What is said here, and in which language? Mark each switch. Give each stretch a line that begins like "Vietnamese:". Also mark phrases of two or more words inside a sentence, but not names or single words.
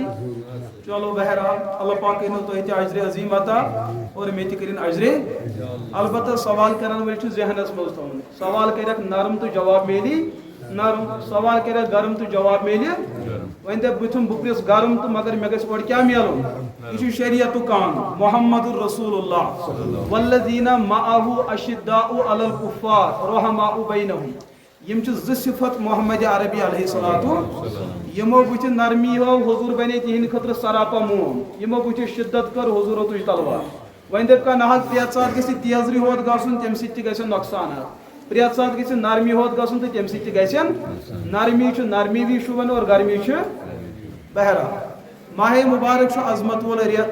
Kashmiri: چلو بہرحال اللہ پاک کٔرِنو تۄہہِ تہِ اجرِ عظیٖم عطا اور مےٚ تہِ کٔرِنۍ اجرِ. البتہ سوال کرن وٲلۍ چھُ ذہنس منٛز تھاوُن. سوال کریکھ نرم تہٕ جواب میلی نرم، سوال کریکھ گرم تہٕ جواب میلہِ. وۄنۍ دپ بٕتھِم بہٕ پرٛژھ گرم تہٕ مگر مےٚ گژھِ اورٕ کیٛاہ میلُن؟ یہ چھُ شریعتُک قانوٗن.
Arabic: محمد رسول اللہ والذین معہ اشداء علی الکفار رحماء بینہم.
Kashmiri: یم چھِ 2 صفت محمد عربی
Arabic: علیہ الصلوۃ.
Kashmiri: یمو بٕتھِ نرمی ہو حضور بنے تہنٛدِ خٲطرٕ سراپا موم. یمو بٕتھِ شدت کٔر حضوٗرو تُج تلوار. وۄنۍ دپ کانٛہہ نہ حظ پرٛٮ۪تھ ساتہٕ گژھِ تیزرٕے ہوت گژھُن، تمہِ سۭتۍ تہِ گژھن نۄقصانات. پرٛٮ۪تھ ساتہٕ گژھِ نرمی ہوت گژھُن تہٕ تمہِ سۭتۍ تہِ گژھن. نرمی چھُ نرمی وی شوٗبان اور گرمی چھُ. بہرحال ماہ مبارک چھُ عظمت وول رٮ۪تھ.